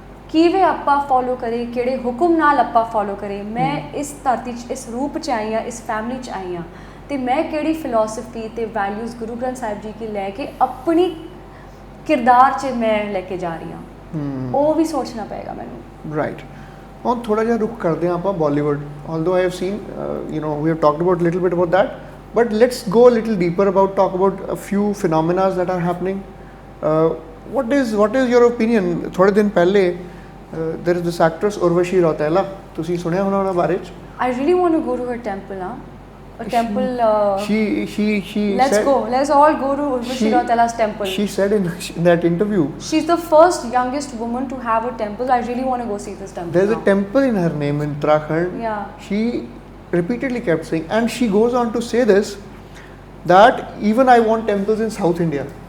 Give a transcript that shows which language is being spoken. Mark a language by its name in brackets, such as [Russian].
[Punjabi] ਕਿਵੇਂ ਆਪਾਂ ਫੋਲੋ ਕਰੇ, ਕਿਹੜੇ ਹੁਕਮ ਨਾਲ ਆਪਾਂ ਫੋਲੋ ਕਰੇ? ਮੈਂ ਇਸ ਧਰਤੀ 'ਚ ਇਸ ਰੂਪ 'ਚ ਆਈ ਹਾਂ, ਇਸ ਫੈਮਿਲੀ 'ਚ ਆਈ ਹਾਂ, ਅਤੇ ਮੈਂ ਕਿਹੜੀ ਫਿਲੋਸਫੀ ਅਤੇ ਵੈਲਿਊਜ਼ ਗੁਰੂ ਗ੍ਰੰਥ ਸਾਹਿਬ ਜੀ ਕੀ ਲੈ ਕੇ ਆਪਣੀ ਕਿਰਦਾਰ 'ਚ ਮੈਂ ਲੈ ਕੇ ਜਾ ਰਹੀ ਹਾਂ, ਉਹ ਵੀ ਸੋਚਣਾ ਪਏਗਾ ਮੈਨੂੰ। ਰਾਈਟ। ਹੁਣ ਥੋੜ੍ਹਾ ਜਿਹਾ ਰੁਕ ਕਰਦੇ ਹਾਂ ਆਪਾਂ Bollywood. [English] although I have seen we have talked about little bit about that, but let's go a little deeper talk about a few phenomena that are happening. What is your opinion? [Punjabi] ਥੋੜੇ ਦਿਨ ਪਹਿਲੇ [English] there is this actress [Punjabi] Urvashi Rautela, ਤੁਸੀਂ ਸੁਣਿਆ ਹੋਣਾ ਉਹਨਾਂ ਬਾਰੇ 'ਚ? [English] I really want to go to her temple. A temple. She let's said, go. Let's all go to Urvashi Rautela's temple. She said in that interview, she's the first youngest woman to have a temple. I really want to go see this temple. There's a temple in her name in Uttarakhand. Yeah. She repeatedly kept saying, and she goes on to say this, that even I want temples in South India.